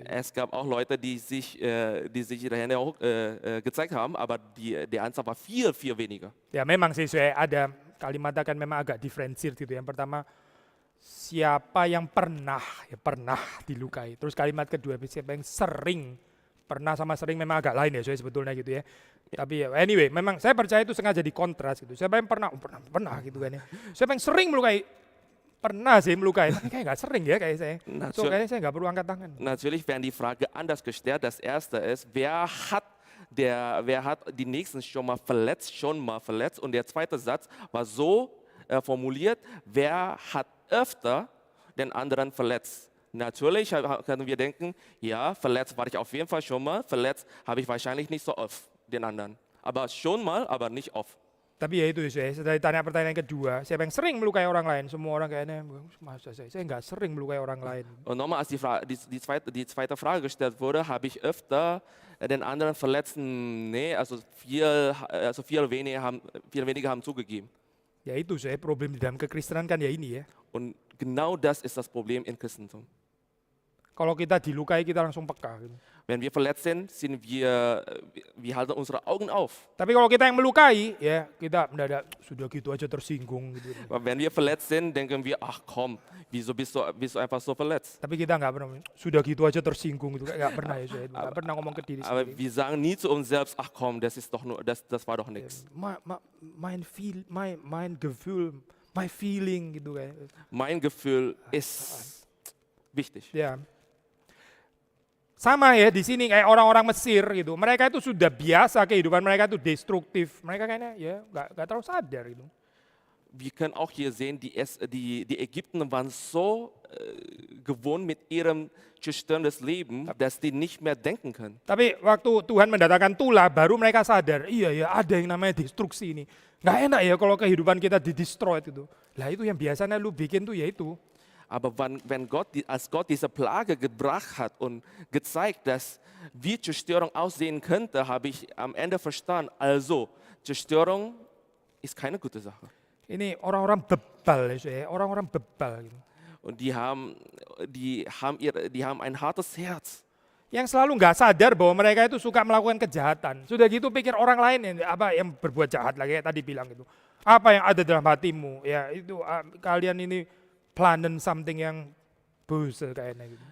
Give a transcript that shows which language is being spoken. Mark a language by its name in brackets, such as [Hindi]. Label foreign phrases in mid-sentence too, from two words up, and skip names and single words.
[German] Es gab auch Leute, die sich ihre Hände hoch, gezeigt haben, aber die Anzahl war viel, viel weniger. [Indonesian] Ya memang sih saya ada kalimatnya kan memang agak diferensir gitu. Yang pertama, siapa yang pernah dilukai. Terus kalimat kedua, siapa yang sering. Pernah sama sering memang agak lain ya saya sebetulnya gitu ya. Tapi ya, anyway, memang saya percaya itu sengaja dikontras gitu. Siapa yang pernah gitu kan ya. Siapa yang sering melukai, pernah sih melukai, tapi kayak nggak sering ya kayak saya. So kayaknya saya nggak perlu angkat tangan. [German] Natürlich werden die Frage anders gestellt. Das erste ist, wer hat die Nächsten schon mal verletzt? Und der zweite Satz war so formuliert, wer hat öfter den anderen verletzt? Natürlich können wir denken, ja, verletzt war ich auf jeden Fall schon mal, verletzt habe ich wahrscheinlich nicht so oft den anderen. Aber schon mal, aber nicht oft. [Indonesian] Tapi ya itu saya tanya pertanyaan kedua, siapa yang sering melukai orang lain? Semua orang kayaknya, masa saya nggak sering melukai orang lain. [German] Und nochmal, als die zweite Frage gestellt wurde, habe ich öfter den anderen verletzt? Nee, also viel weniger haben zugegeben. [Indonesian] Ya itu saya problem di dalam kekristenan kan ya ini ya. [German] Und genau das ist das Problem im Christentum. [Indonesian] Kalau kita dilukai kita langsung peka gitu. [German] Wenn wir verletzt sind, wir halten unsere Augen auf. [Indonesian] Tapi kalau kita yang melukai, ya kita mendadak sudah gitu aja tersinggung gitu. [German] Aber wenn wir verletzt sind, denken wir, ach komm, wieso bist du einfach so verletzt? [Indonesian] Tapi kita nggak pernah, sudah gitu aja tersinggung gitu, nggak pernah ya saya, nggak pernah ngomong ke diri [German] Aber [Indonesian] sendiri. [German] wir sagen nie zu uns selbst, ach komm, das war doch nichts. Mein Gefühl, [English] my feeling [Indonesian] gitu kayak. [German] Mein Gefühl ist wichtig. [Indonesian] Ya. Sama ya di sini kayak orang-orang Mesir gitu. Mereka itu sudah biasa kehidupan mereka itu destruktif. Mereka kayaknya ya nggak terlalu sadar gitu. [German] Wir können auch hier sehen, die Ägypter waren so gewohnt mit ihrem zerstörendes Leben, dass die nicht mehr denken können. [Indonesian] Tapi waktu Tuhan mendatangkan tulah, baru mereka sadar, iya ya ada yang namanya destruksi ini. Nggak enak ya kalau kehidupan kita di-destroy gitu. Lah itu yang biasanya lu bikin tuh ya itu. [German] Aber als Gott diese Plage gebracht hat und gezeigt, dass wie Zerstörung aussehen könnte, habe ich am Ende verstanden, also Zerstörung ist keine gute Sache. [Indonesian] Ini orang-orang bebal ya, orang-orang bebal gitu. [German] Und die haben ein hartes Herz. [Indonesian] Yang selalu nggak sadar bahwa mereka itu suka melakukan kejahatan. Sudah gitu pikir orang lain yang berbuat jahat lagi kayak tadi bilang itu. Apa yang ada dalam hatimu? Ya itu kalian ini planen something yang böse kayaknya gitu.